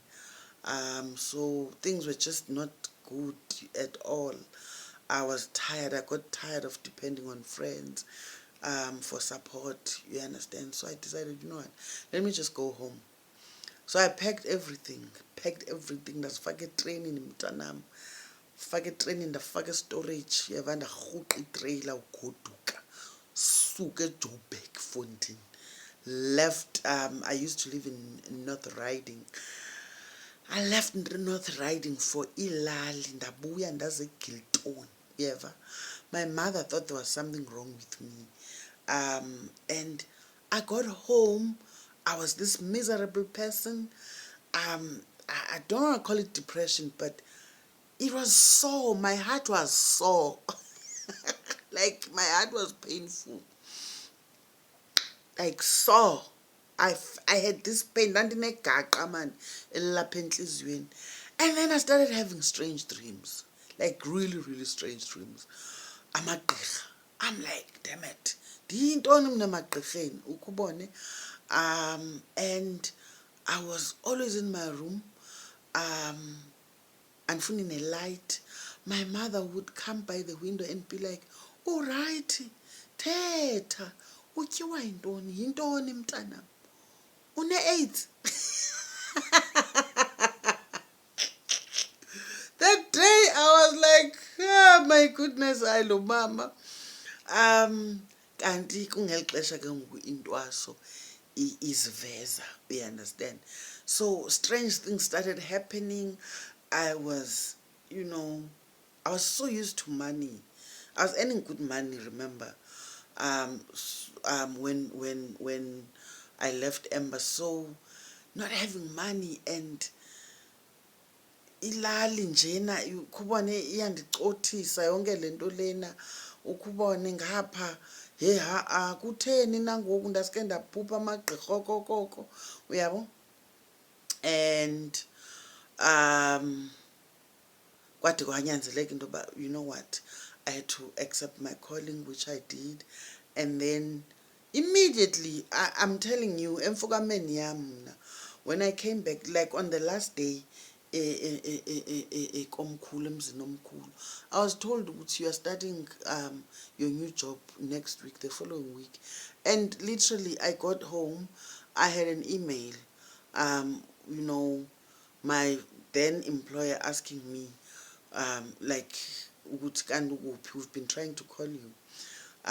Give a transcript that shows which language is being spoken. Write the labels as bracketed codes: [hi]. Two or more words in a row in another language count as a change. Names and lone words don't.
[en] So things were just not good at all. I was tired. I got tired of depending on friends for support, you understand? So I decided, you know what, let me just go home. So I packed everything. [xh] Ndasifaka etreyinini mntanam. Faka etreyinini, ndafaka storage. Yava ndarhuqa itreyila ugoduka. Suka eJoburg, Fontaine. [en] Left, I used to live in North Riding. I left North Riding for Ilali, [xh] ndabuya ndaze eGilton. Yeva. [en] My mother thought there was something wrong with me. And I got home. I was this miserable person. I don't want to call it depression, but it was sore. My heart was sore. Like, my heart was painful. Like, sore. I had this pain. And then I started having strange dreams. Like, really, really strange dreams. Amagqirha. I'm like, damn it. [xh] Diyintoni mina emagqirheni ukubone. [en] And I was always in my room, andifuni a light. My mother would come by the window and be like, all right, [xh] thetha, utyiwa yintoni mntanam, une-AIDS? [en] That day I was like, oh my goodness, I love mama. [xh] Kanti kungeli xesha ke ngoku intwaso iziveza, [en] you understand? So strange things started happening. I was, you know, I was so used to money. I was earning good money, remember? When I left Ember, so not having money, [xh] and ilali njena ukubone iyandicothisa yonke lento lena, ukubone ngapha, he kutheni nangoku ndaske ndaphupha amagqirha okokoko, uyabo? And kwade kwanyanzeleka into yoba, [en] you know what, I had to accept my calling, which I did. And then immediately, I'm telling you, [xh] emfukameni yam mna, [en] when I came back, like on the last day, [xh] komkhulu emzini omkhulu, [en] I was told that you are starting your new job next week, the following week. And literally, I got home, I had an email, you know, my then employer asking me, like, we've been trying to call you.